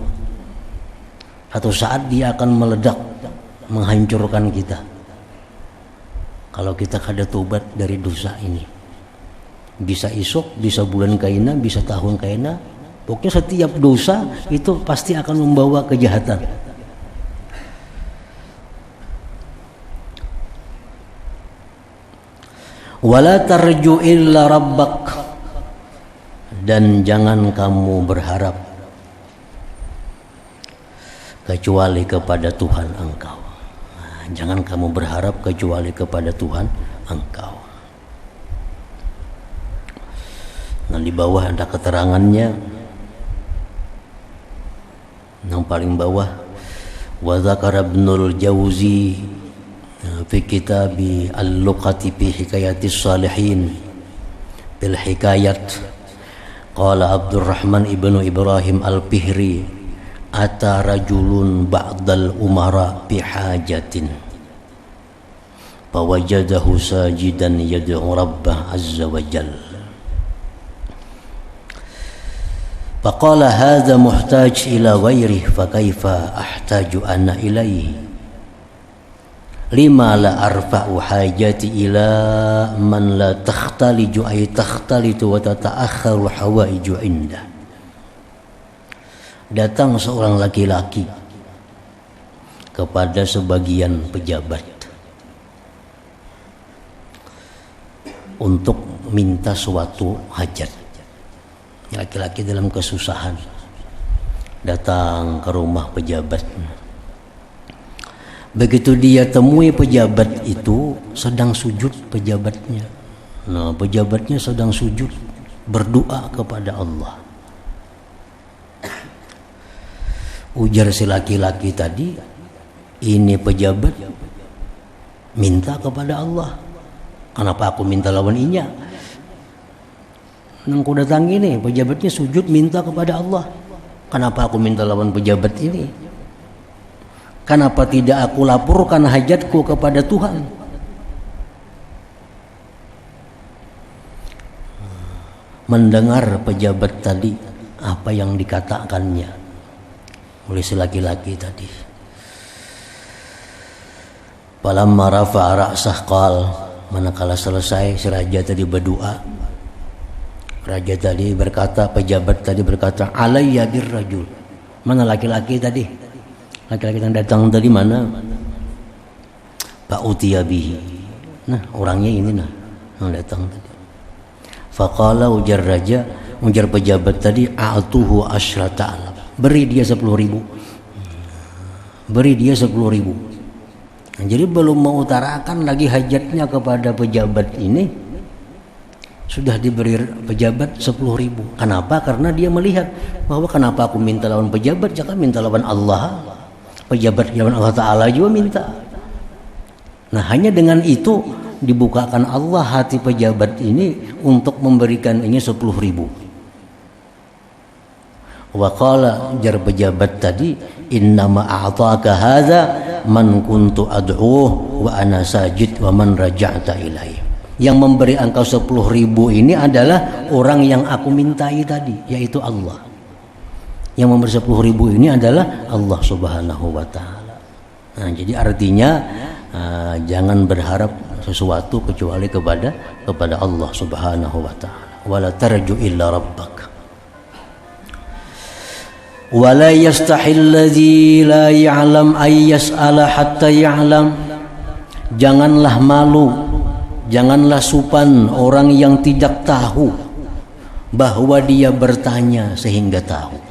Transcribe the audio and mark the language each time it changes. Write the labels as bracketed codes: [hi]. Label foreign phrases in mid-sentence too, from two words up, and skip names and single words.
[id] Satu saat dia akan meledak, menghancurkan kita. Kalau kita kada tobat dari dosa ini, bisa isuk, bisa bulan kaina, bisa tahun kaina, pokoknya setiap dosa itu pasti akan membawa kejahatan. [ar] ولا ترجُ إلا ربك, [id] dan jangan kamu berharap kecuali kepada Tuhan engkau. Jangan kamu berharap kecuali kepada Tuhan engkau. Nah, di bawah ada keterangannya. Yang paling bawah, [ar] وذكر ابن الجوزي في كتاب اللقطة في حكايات الصالحين بالحكايات، قال عبد الرحمن بن إبراهيم الفهري، أتى رجل بعض الأمراء بحاجة فوجده ساجدا يدعو ربه عز وجل فقال هذا محتاج إلى غيره فكيف أحتاج أنا إليه لم لا أرفع حاجتي إلى من لا تختلج أي تختلط وتتأخر حوائج عنده. [id] Datang seorang laki-laki kepada sebagian pejabat. untuk minta suatu hajat. Laki-laki dalam kesusahan datang ke rumah pejabat. Begitu dia temui pejabat itu sedang sujud pejabatnya. Nah, pejabatnya sedang sujud berdoa kepada Allah. Ujar si laki-laki tadi, ini pejabat minta kepada Allah. Kenapa aku minta lawan inya? Nang ku datang ini pejabatnya sujud minta kepada Allah. Kenapa aku minta lawan pejabat ini? Kenapa tidak aku laporkan hajatku kepada Tuhan? Mendengar pejabat tadi apa yang dikatakannya oleh si laki-laki tadi. [ar] فلما رفع رأسه قال, [id] manakala selesai si raja tadi berdoa, raja tadi berkata, pejabat tadi berkata, [ar] علي بالرجل. [id] Mana laki-laki tadi? Laki-laki yang datang tadi mana? [ar] فأتي به. [id] Nah, orangnya ini nah yang datang tadi. Faqala, ujar raja, ujar pejabat tadi, [ar] أعطوه عشرة آلاف. [id] Beri dia 10.000. Beri dia 10.000. Nah, jadi belum mengutarakan lagi hajatnya kepada pejabat ini, sudah diberi pejabat 10.000. Kenapa? Karena dia melihat bahwa kenapa aku minta lawan pejabat, jangan minta lawan Allah. Pejabat lawan Allah Ta'ala juga minta. Nah, hanya dengan itu dibukakan Allah hati pejabat ini untuk memberikan ini 10.000. [ar] وقال, [id] jar pejabat tadi, [ar] إنما أعطاك هذا من كنت أدعوه وأنا ساجد ومن رجعت إليه. [id] Yang memberi engkau 10.000 ini adalah orang yang aku mintai tadi, yaitu Allah. Yang memberi 10.000 ini adalah Allah [ar] سبحانه وتعالى. [id] Nah, jadi artinya jangan berharap sesuatu kecuali kepada Allah [ar] سبحانه وتعالى. ولا ترجُ إلا ربك. ولا يستحي الذي لا يعلم أن يسأل حتى يعلم. [id] Janganlah malu, janganlah supan orang yang tidak tahu bahwa dia bertanya sehingga tahu.